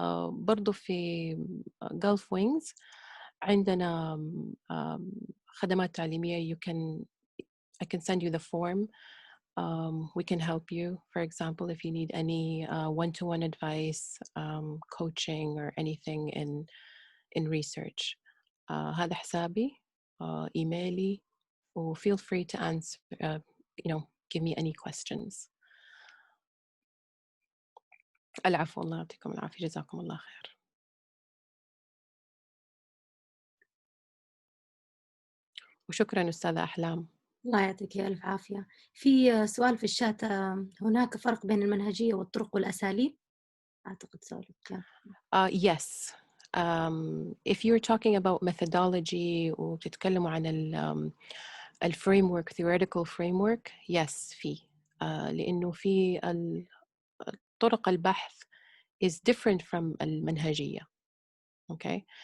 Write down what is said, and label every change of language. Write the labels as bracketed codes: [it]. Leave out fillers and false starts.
[ar] برضو في Gulf Wings عندنا خدمات تعليمية. [en] I can send you the form. We can help you. For example, if you need any one-to-one advice, coaching, or anything in research. [ar] هذا حسابي, إيميلي, [en] feel free to answer, give me any questions. [ar] العفو، الله يعطيكم العافية، جزاكم الله خير. وشكرا أستاذة أحلام. الله يعطيك ألف عافية. في سؤال في الشات، هناك فرق بين المنهجية والطرق والأساليب؟ أعتقد سؤال كان. [en] Yes. If you're talking about methodology [ar] وبتتكلموا عن ال [en] framework, theoretical framework, yes [ar] في لأنه في طرق البحث [en] is different from [ar] المنهجية. [en] Okay.